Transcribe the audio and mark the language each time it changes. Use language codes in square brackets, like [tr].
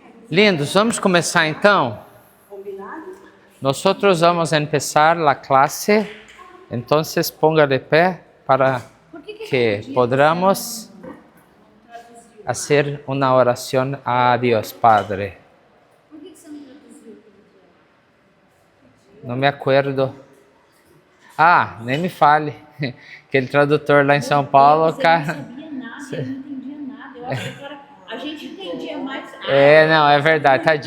[pt] Lindos, vamos começar então? [es] Nosotros vamos empezar la clase, entonces ponga [pt] de pé [es] para que podamos hacer una oración a Dios Padre. [pt] Por que você não traduziu? Não [es] me acuerdo. [pt] Ah, nem me fale. Aquele tradutor lá em São Paulo, Você cara. não sabia nada, eu não entendia nada. Eu achei que a gente entendia mais. É, não, é verdade.